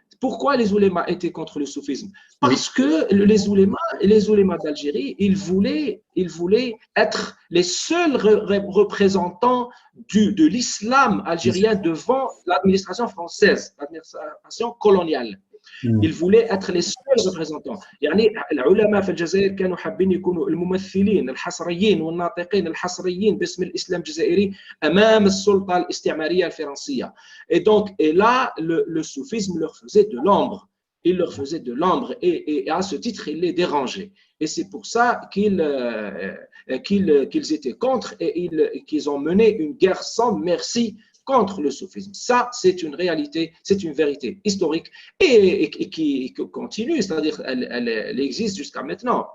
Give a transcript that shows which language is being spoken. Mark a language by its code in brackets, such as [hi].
[fr] Pourquoi les oulémas étaient contre le soufisme? Parce que les oulémas d'Algérie, ils voulaient être les seuls représentants de l'islam algérien devant l'administration française, l'administration coloniale. Ils voulaient être les seuls représentants. [ar] يعني العلماء في الجزائر كانوا حابين يكونوا الممثلين الحصريين والناطقين الحصريين باسم الإسلام الجزائري أمام السلطة الاستعمارية الفرنسية. [fr] Et là, le soufisme leur faisait de l'ombre. Il leur faisait de l'ombre, et à ce titre, il les dérangeait. Et c'est pour ça qu'ils étaient contre, et qu'ils ont mené une guerre sans merci contre le soufisme. Ça, c'est une réalité, c'est une vérité historique et qui continue, c'est-à-dire elle existe jusqu'à maintenant.